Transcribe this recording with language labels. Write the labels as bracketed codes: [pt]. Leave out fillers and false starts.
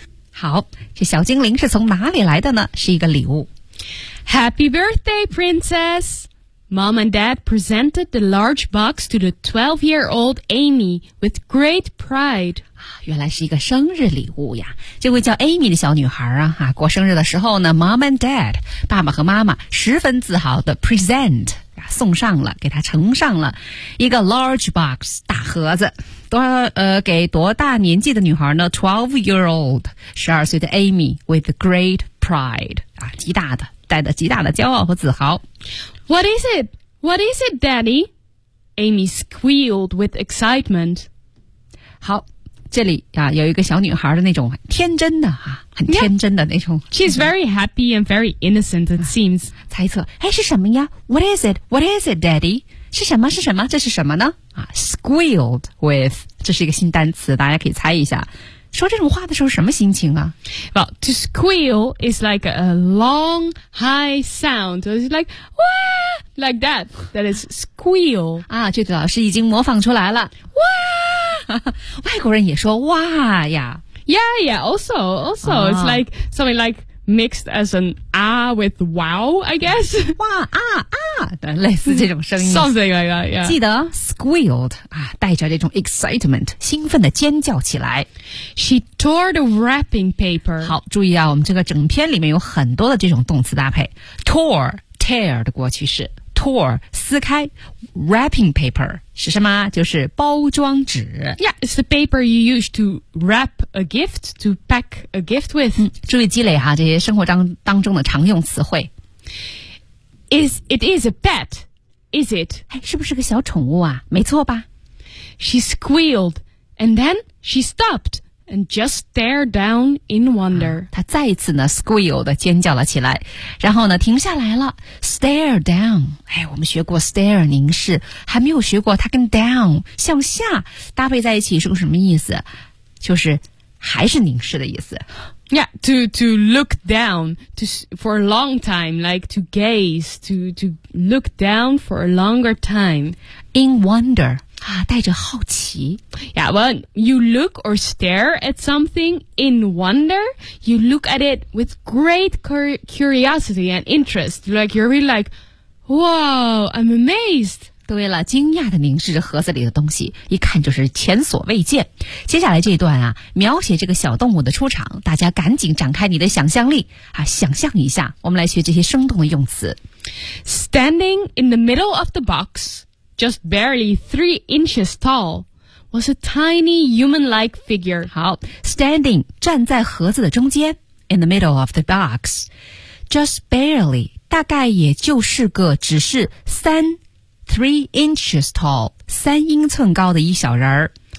[zh] 好，这小精灵是从哪里来的呢？是一个礼物。 [en] Happy birthday, princess! Mom and Dad presented the large box to the 12-year-old Amy with great pride. [zh] 原来是一个生日礼物呀！这位叫 Amy 的小女孩啊，啊，过生日的时候呢 ， [en] Mom and Dad， [zh] 爸爸和妈妈十分自豪的 present。送上了，给他呈上了一个 [en] large box [zh] 大盒子，多给多大年纪的女孩呢 ？ [en] 12-year-old [zh] 12岁的 Amy [en] with great pride [zh] 啊，极大的带着极大的骄傲和自豪。 [en] What is it? What is it, Daddy? Amy squealed with excitement. [zh] 好，这里啊有一个小女孩的那种天真的啊，很天真的那种。 [en] Yeah. She's very happy and very innocent, it seems. [zh] 猜测，哎，是什么呀 ？ [en] What is it? What is it, Daddy? [zh] 是什么？是什么？这是什么呢？啊 ， [en] squealed with， [zh] 这是一个新单词，大家可以猜一下。说这种话的时候什么心情啊 [en] ？Well, to squeal is like a long, high sound. It's like wah, like that. That is squeal. [zh] 啊，这位老师已经模仿出来了。 Wah, 外国人也说哇呀。 [en] Yeah, yeah. Also,、oh. it's like something like mixed as an ah with wow, I guess. [zh] 哇啊啊，类似这种声音。 [en] Something like that. Yeah. [zh] 记得 squealed 啊，带着这种 excitement, 兴奋的尖叫起来。 [en] She tore the wrapping paper. [zh] 好，注意啊，我们这个整篇里面有很多的这种动词搭配。 Tore, tear 的过去式。Tore, 撕开。 Wrapping paper 是什么？就是包装纸。 [en] Yeah, it's the paper you use to wrap a gift, to pack a gift with.、 [zh] 嗯、注意积累哈，这些生活当中的常用词汇。 [en] It is a pet, is it? [zh] 哎，是不是个小宠物啊？没错吧 [en] ？She squealed, and then she stopped. And just stare down in wonder.、 [zh] 啊、他再一次呢 squeal 的尖叫了起来，然后呢停下来了 ， [en] stare down。 [zh] 哎，我们学过 stare 凝视，还没有学过它跟 down 向下搭配在一起是个什么意思？就是还是凝视的意思。 [en] Yeah, to look down to for a long time, like to gaze to look down for a longer time in wonder. [zh] 啊，带着好奇。 [en] Yeah, when you look or stare at something in wonder, you look at it with great curiosity and interest. Like, you're really like, Wow, I'm amazed. [zh] 对了，惊讶地凝视着盒子里的东西，一看就是前所未见。接下来这一段啊，描写这个小动物的出场，大家赶紧展开你的想象力啊，想象一下，我们来学这些生动的用词。 [en] Standing in the middle of the box, just barely 3 inches tall. Was a tiny human-like figure. [zh] 好 ,standing, 站在盒子的中间 , [en] in the middle of the box. Just barely, [zh] 大概也就是个只是 [en] 3 inches tall, [zh] 3英寸高的一小人儿。